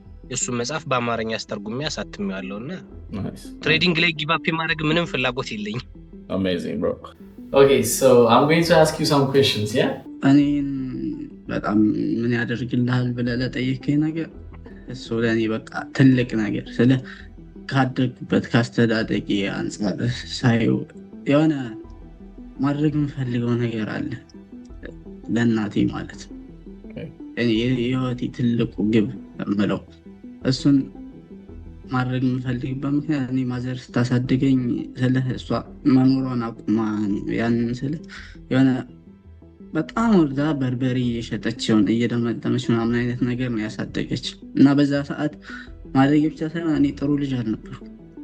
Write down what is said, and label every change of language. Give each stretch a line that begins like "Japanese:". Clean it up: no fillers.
Amharic: እሱን መጽሐፍ በአማርኛ አስተርጉሜ አሳትሜዋለሁና ትሬዲንግ ላይ ጊቭ አፕ ማድረግ ምንም ፍላጎት የለኝም።
English: Amazing, bro. Okay, so I'm going to ask you some questions, yeah?
Amharic: እኔን በጣም ምን ያደርግልሃል ብለህ ለጠየቀኝ ነገር እሱ ለእኔ በቃ ትልቅ ነገር ስለ ካደግኩበት ካስተዳደጌ አንጻር ሳየው የሆነ ማድረግ የምፈልገው ነገር አለ ለእናቴ ማለት ነው። የህይወቴ ትልቁ ግብ የምለው እሱን ማድረግ የምፈልግበት ምክንያት እኔ ማዘር ስታሳድገኝ ስለ እሷ መኖሯን አቁማ ያንን ስለ የሆነ በጣም ወርዳ በርበሬ የሸጠችውን እየደመጠመች ምናምን አይነት ነገር ነው ያሳደገች እና በዛ ሰዓት ማድረግ ብቻ ሳይሆን እኔ ጥሩ ልጅ አልነበርኩም።